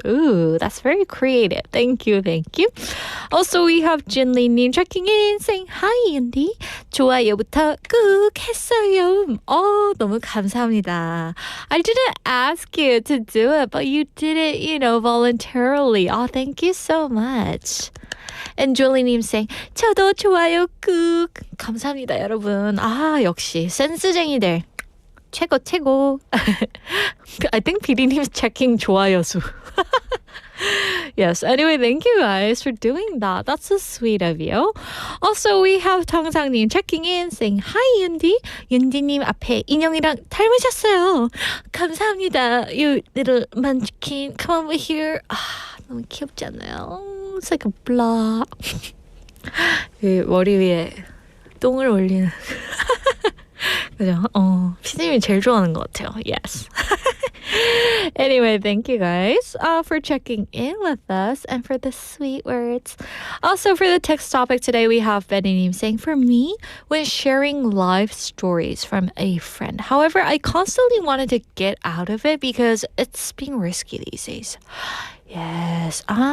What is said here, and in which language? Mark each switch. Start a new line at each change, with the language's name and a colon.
English: Ooh, that's very creative. Thank you. Also, we have Jinli-님 checking in saying, Hi, Yoonji.
Korean: 좋아요부터 꾹 했어요. 너무 감사합니다.
English: I didn't ask you to do it, but you did it, voluntarily. Thank you so much. And Julie-님 saying, 저도 좋아요 꾹.
Korean: 감사합니다, 여러분. 역시 센스쟁이들. 최고.
English: I think PD님's checking 좋아요 수. Yes, anyway, thank you guys for doing that. That's so sweet of you. Also, we have 정상님 checking in saying, Hi, Yoonji.
Korean: 윤디님 앞에 인형이랑 닮으셨어요.
English: 감사합니다. You little munchkin. Come over here.
Korean: 너무 귀엽지 않나요? It's like a block. 머리 위에 똥을 올리는. 그죠? 피디님이 제일 좋아하는 것 같아요.
English: Yes. Anyway, thank you guys for checking in with us and for the sweet words. Also, for the text topic today, we have Benny님 saying, for me, when sharing live stories from a friend. However, I constantly wanted to get out of it because it's being risky these days. Yes.